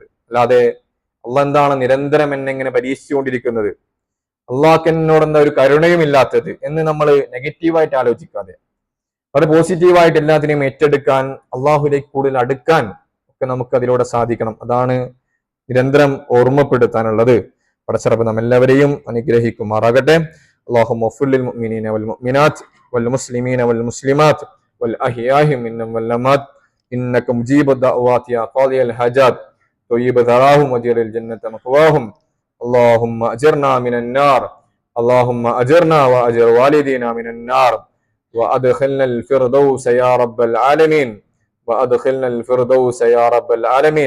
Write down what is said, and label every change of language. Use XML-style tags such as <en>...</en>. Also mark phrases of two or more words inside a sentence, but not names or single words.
<ml>അല്ലാതെ അള്ളാഹ് എന്താണ് നിരന്തരം എന്നെ ഇങ്ങനെ പരീക്ഷിച്ചുകൊണ്ടിരിക്കുന്നത്, അള്ളാഹ്ക്ക് എന്നോട് എന്താ ഒരു കരുണയും ഇല്ലാത്തത് എന്ന് നമ്മൾ നെഗറ്റീവായിട്ട് ആലോചിക്കാതെ അത് പോസിറ്റീവായിട്ട് എല്ലാത്തിനെയും ഏറ്റെടുക്കാൻ, അള്ളാഹുലേക്ക് കൂടുതൽ അടുക്കാൻ ഒക്കെ നമുക്ക് അതിലൂടെ സാധിക്കണം. അതാണ് നിരന്തരം ഓർമ്മപ്പെടുത്താനുള്ളത്. പടച്ച റബ്ബ് നമ്മെല്ലാവരെയും അനുഗ്രഹിക്കുമാറാകട്ടെ.</ml> <ar>اللهم اغفر للمؤمنين والمؤمنات والمسلمين والمسلمات والأحياء منهم والأموات إنك مجيب الدعوات يا قاضي الحاجات طيب ثراهم وجر الجنة مثواهم. اللهم أجرنا من النار، اللهم أجرنا وأجر والدينا من النار وأدخلنا الفردوس يا رب العالمين، وأدخلنا الفردوس يا رب العالمين.</ar>